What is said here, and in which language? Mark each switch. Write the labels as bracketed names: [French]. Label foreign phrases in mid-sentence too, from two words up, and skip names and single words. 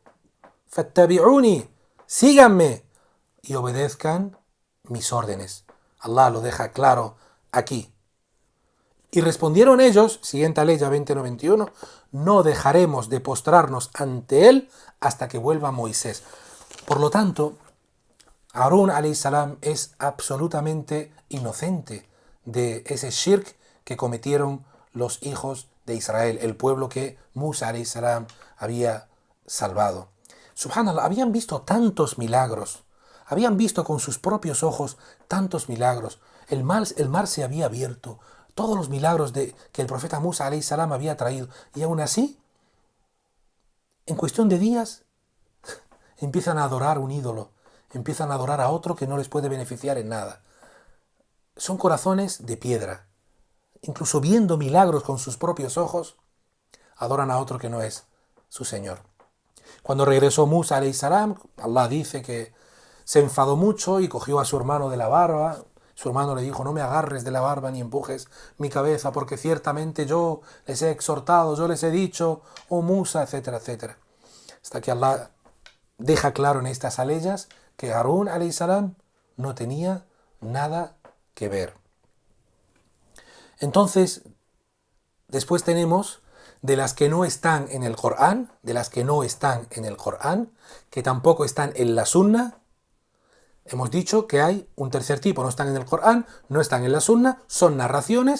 [Spanish] Fattabi'uni, síganme y obedezcan mis órdenes. Allah lo deja claro aquí. Y respondieron ellos, siguiente aleya 20:91, no dejaremos de postrarnos ante él hasta que vuelva Moisés. Por lo tanto, Harún [Arabic] عليه السلام [Spanish] es absolutamente inocente de ese shirk que cometieron los hijos de Israel, el pueblo que Musa alayhi salam había salvado. Subhanallah, habían visto tantos milagros, habían visto con sus propios ojos tantos milagros. El mar se había abierto, todos los milagros que el profeta Musa [Arabic] عليه السلام [Spanish] había traído, y aún así, en cuestión de días, empiezan a adorar un ídolo, empiezan a adorar a otro que no les puede beneficiar en nada. Son corazones de piedra. Incluso viendo milagros con sus propios ojos, adoran a otro que no es su Señor. Cuando regresó Musa [Arabic] عليه السلام, [Spanish] Allah dice que se enfadó mucho y cogió a su hermano de la barba. Su hermano le dijo: no me agarres de la barba ni empujes mi cabeza, porque ciertamente yo les he exhortado, yo les he dicho, oh Musa, etcétera, etcétera. Hasta que Allah deja claro en estas aleyas que Harún [Arabic] عليه السلام [Spanish] no tenía nada que ver. Entonces, después tenemos de las que no están en el Corán, que tampoco están en la Sunna. Hemos dicho que hay un tercer tipo, no están en el Corán, no están en la Sunna, son narraciones.